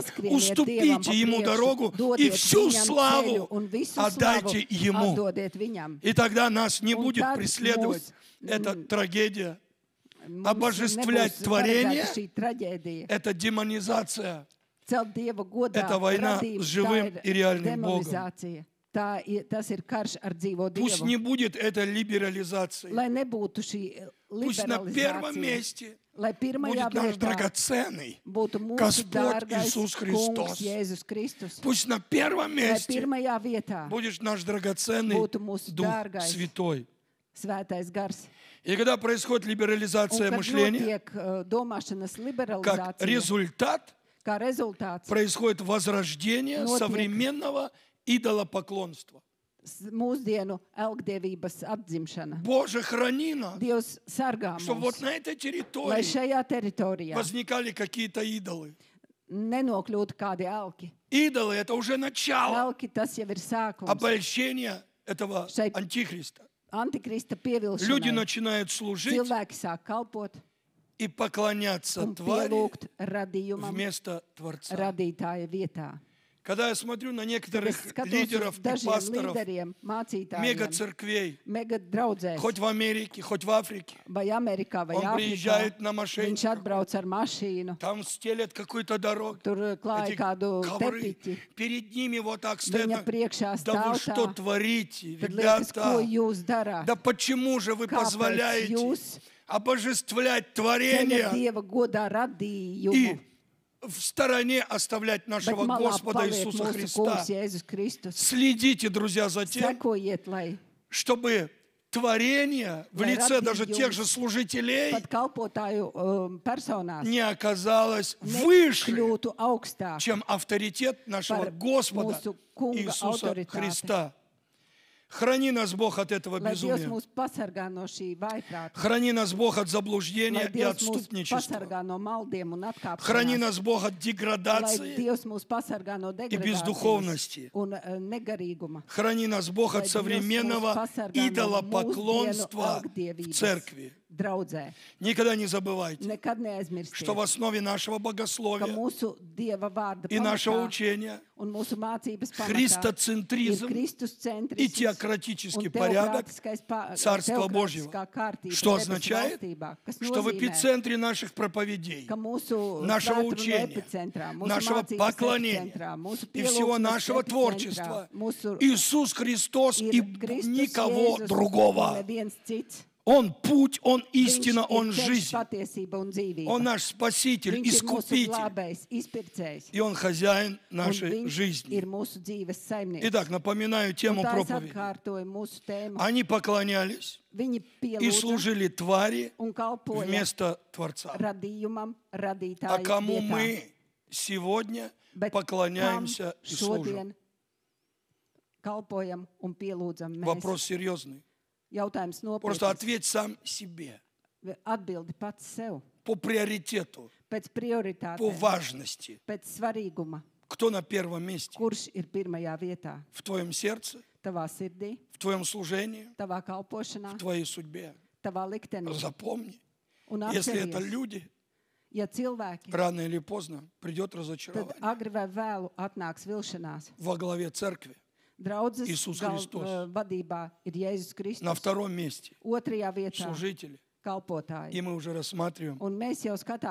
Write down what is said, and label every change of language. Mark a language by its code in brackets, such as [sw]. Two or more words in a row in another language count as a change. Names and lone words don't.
[lv] neskrieniet [ru] уступите [lv] Dievam pa [ru] Ему [lv] priekšu, [ru] дорогу и [lv] dodiet [ru] всю [lv] viņam ceļu [ru] славу [lv] un visu [ru] отдайте [lv] slavu [ru] Ему. [lv] atdodiet viņam. [ru] И тогда нас не [lv] Un [ru] будет [lv] tad [ru] преследовать эта трагедия, [lv] Mums [ru] обожествлять [lv] nebūs [ru] творение. [lv] paredzēta šī traģēdija. [ru] это демонизация. [lv] Celt Dieva godā [ru] Это война [lv] radību, [ru] с живым [lv] tā ir [ru] и реальным Богом. [lv] demonizācija. Tas ir karš ar dzīvo [ru] Пусть [lv] Dievu. [ru] не будет этой либерализации. [lv] Lai nebūtu šī [ru] Пусть на первом [lv] liberalizācija. [ru] месте [lv] Lai pirmajā [ru] будет наш [lv] vietā [ru] драгоценный [lv] būtu mūsu [ru] Господь [lv] dārgais [ru] Иисус [lv] Kungs [ru] Христос. [lv] Jēzus Kristus. [ru] Пусть на первом [lv] Lai [ru] месте [lv] pirmajā vietā [ru] будет наш драгоценный [lv] būtu mūsu [ru] Дух [lv] dārgais [ru] Святой. [lv] svētais gars. [ru] И когда происходит [lv] Un, [ru] либерализация [lv] kad [ru] мышления, [lv] notiek domāšanas [ru] как [lv] liberalizācija, [ru] результат [lv] kā rezultāts, [ru] происходит возрождение [lv] Notiek. [ru] современного идолопоклонства. [lv] mūsdienu elgdevības atzimšana. [ru] Боже, храни нас, [lv] Dievs sargā [ru] чтобы [lv] mūs, [ru] вот на этой [lv] lai [ru] территории [lv] šajā teritorijā [ru] возникали какие-то идолы. [lv] nenokļūtu kādi elki. [ru] Идолы – это уже начало [lv] Elki tas jau ir sākums. [ru] обольщения этого [lv] Šai- [ru] антихриста. [lv] Antikrista [ru] Люди [lv] pievilšanai. [ru] начинают служить [lv] Cilvēki sāk kalpot [ru] и поклоняться [lv] un [ru] твари [lv] pielūgt radījumam [ru] вместо Творца. [lv] radītāja vietā. [ru] Когда я смотрю на [lv] Es [ru] некоторых [lv] skatos [ru] лидеров [lv] uz [ru] и [lv] dažiem [ru] пасторов [lv] līderiem, mācītājiem, [ru] мега-церквей, [lv] mega draudzēs, [ru] хоть в Америке, хоть в Африке, [lv] vai Amerikā, vai [ru] он [lv] Āfrikā. [ru] приезжает на [lv] Viņš [ru] машине, [lv] atbrauc ar mašīnu, [ru] там стелят какую-то дорогу, [lv] tur klāja [ru] эти [lv] kādu [ru] ковры, [lv] tepiķi. [ru] перед ними вот так стоят. [lv] Viņa priekšā [ru] Да вы [lv] stāv [ru] что [lv] tā. [ru] творите, [lv] Tad liekas, ko [ru] ребята? [lv] jūs darāt? [ru] Да почему же вы [lv] Kāpēc [ru] позволяете [lv] jūs [ru] обожествлять [lv] ceļat [ru] творение [lv] Dieva godā radījumu, [ru] и в стороне оставлять [lv] bet [ru] нашего [lv] malā [ru] Господа [lv] paliek [ru] Иисуса [lv] mūsu [ru] Христа? [lv] Kungs Jēzus Kristus? [ru] Следите, друзья, за тем, [lv] Sekojiet, lai [ru] чтобы творение в [lv] Lai [ru] лице даже [lv] radījums [ru] тех же служителей [lv] pat kalpotāju personās [ru] не оказалось выше, [lv] nekļūtu augstāk [ru] чем авторитет нашего [lv] par [ru] Господа [lv] mūsu Kunga [ru] Иисуса [lv] autoritāti. [ru] Христа. Храни нас, Бог, от этого [lv] Lai Dievs [ru] безумия. [lv] mūs pasargā no šī vaiprāta. [ru] Храни нас, Бог, от заблуждения [lv] Lai [ru] и [lv] Dievs mūs [ru] отступничества. [lv] pasargā no maldiem un [ru] Храни [lv] atkāpšanās. [ru] нас, Бог, от [lv] Lai [ru] деградации. [lv] Dievs mūs pasargā no [ru] бездуховности. [lv] degradācijas un negarīguma. [ru] Храни нас, Бог, [lv] Lai [ru] от [lv] Dievs mūs [ru] современного [lv] pasargā no [ru] идолопоклонства [lv] mūsdienu [ru] в [lv] elgdievības [ru] церкви. [lv] draudzē. [ru] Никогда не забывайте, [lv] Nekad neaizmirstiet, [ru] что в основе нашего [lv] ka [ru] богословия [lv] mūsu Dieva vārda [ru] и нашего [lv] pamatā [ru] учения [lv] un mūsu mācības pamatā ir [ru] христоцентризм [lv] Kristus [ru] и [lv] centrisms [ru] теократический [lv] un [ru] порядок [lv] teokrātiskais [ru] Царства Божьего. [lv] kārtība [ru] Что [lv] debesu [ru] означает, [lv] valstībā, kas [ru] что в [lv] nozīmē, [ru] эпицентре наших проповедей, [lv] ka mūsu [ru] нашего [lv] svētru [ru] учения, [lv] epicentrā, mūsu [ru] нашего [lv] mācības [ru] поклонения [lv] epicentrā, mūsu [ru] и всего [lv] pielūgsmes [ru] нашего [lv] epicentrā, [ru] творчества [lv] mūsu [ru] Иисус Христос и [lv] ir Kristus [ru] никого [lv] Jēzus un [ru] другого. [lv] neviens cits. [ru] Он путь, Он [lv] Viņš [ru] истина, [lv] ir [ru] Он [lv] ceļš, [ru] жизнь. [lv] patiesība un dzīvība. [ru] Он наш Спаситель, [lv] Viņš ir mūsu [ru] Искупитель. [lv] glābējs, izpircējs. [ru] И Он хозяин [lv] Un [ru] нашей [lv] viņš [ru] жизни. [lv] ir mūsu dzīves saimnieks. [ru] Итак, напоминаю [lv] Un [ru] тему [lv] tā es [ru] проповеди. [lv] atkārtoju mūsu tēmu. [ru] Они поклонялись [lv] Viņi [ru] и [lv] pielūdza [ru] служили твари [lv] un kalpoja [ru] вместо Творца. [lv] radījumam, [ru] А [lv] radītāju [ru] кому [lv] vietā. [ru] мы сегодня [lv] Bet kam [ru] поклоняемся и служим? [lv] šodien kalpojam un pielūdzam mēs? [ru] Вопрос серьезный. [lv] Jautājums [ru] Просто [lv] nopietns. [ru] ответь сам себе [lv] Atbildi pats sev. [ru] по приоритету, [lv] Pēc [ru] по [lv] prioritātēm, [ru] важности. [lv] pēc svarīguma. [ru] Кто на первом месте? [lv] Kurš ir pirmajā vietā? [ru] В твоем сердце, [lv] Tavā sirdī, [ru] в твоем служении, [lv] tavā kalpošanā, [ru] в твоей судьбе. [lv] tavā liktenī. [ru] Запомни, [lv] Un [ru] если это [lv] atceries, [ru] люди, [lv] ja cilvēki, [ru] рано или поздно придет [lv] tad [ru] разочарование [lv] agri vai vēlu atnāks vilšanās. [ru] во главе церкви. [lv] Draudzes [ru] Иисус Христос. [lv] vadībā ir Jēzus [ru] На [lv] Kristus. [ru] втором месте [lv] Otrajā vietā [ru] служители. [lv] kalpotāji. [ru] И мы уже рассматриваем [lv] Un mēs jau skatāmies